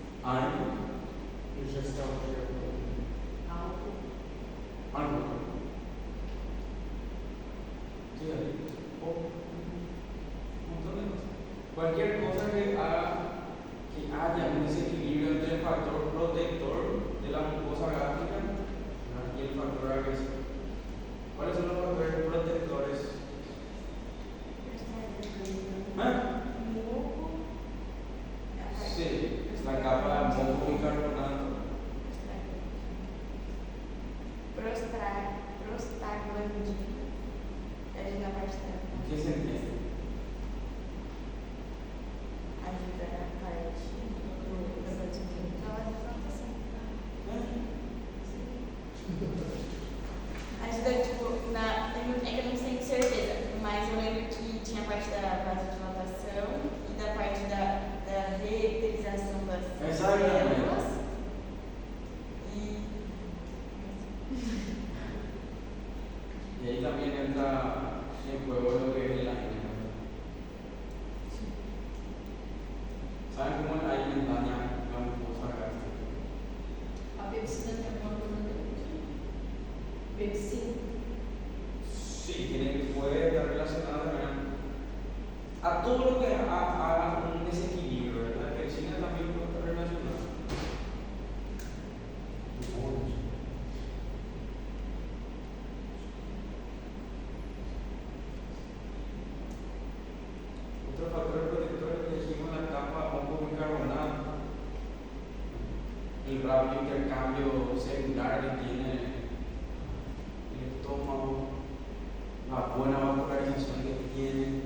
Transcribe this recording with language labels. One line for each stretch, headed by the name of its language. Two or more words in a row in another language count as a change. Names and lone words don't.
Spanish: Algo.
Portuguese: e gestão de
Spanish: Algo. Sí, ahí. Un montón de cosas. Cualquier cosa que haga que haya un desequilibrio entre el factor protector de la mucosa gástrica y el factor agresivo. ¿Cuáles son los factores protectores? Sí, la capa de moco bicarbonato. Prostaglandina.
Portuguese: É na parte
Spanish: ¿En qué se entiende?
Portuguese: ajuda na parte da proteína. Ajuda, tipo, na. É que eu não tenho certeza, mas eu lembro que tinha a parte da vasodilatação e da parte da reutilização das células.
Spanish: Y ahí también entra en juego lo que es el aire. ¿Saben cómo el aire daña la mucosa gástrica?
Portuguese: A pepsina tem alguma coisa dentro?
Spanish: Pepsina? Sí, puede estar relacionada también a todo lo que haga un desequilibrio, ¿verdad? La pepsina también puede estar relacionada. Otro factor protector que decimos la capa oncobicarbonato, el rápido intercambio celular que tiene el estómago, la buena vascularización que tiene.